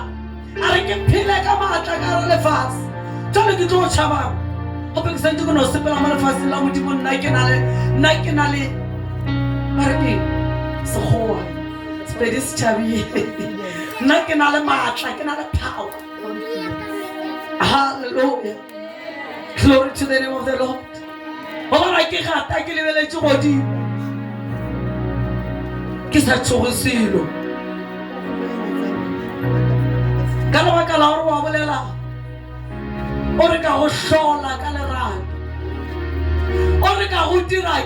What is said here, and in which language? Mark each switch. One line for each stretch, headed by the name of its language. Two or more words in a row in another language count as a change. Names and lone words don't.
Northern Sotho: a re ke phele ka maatla ka ra lefase jale ke tlo tšhabang gope ke santse ke no sepela mo lefaseng la modimo nna ke na le mareke sekgowa sepedi se tšhabile nna ke na le maatla ke na le power halleluja
English: glory to the name of the Lord
Northern Sotho: gobana ke gata ke lebeletše godimo ke sa tšhoge selo ka lebaka la gore wa bolela o re ka go hlola ka lerato o re ka go dira ke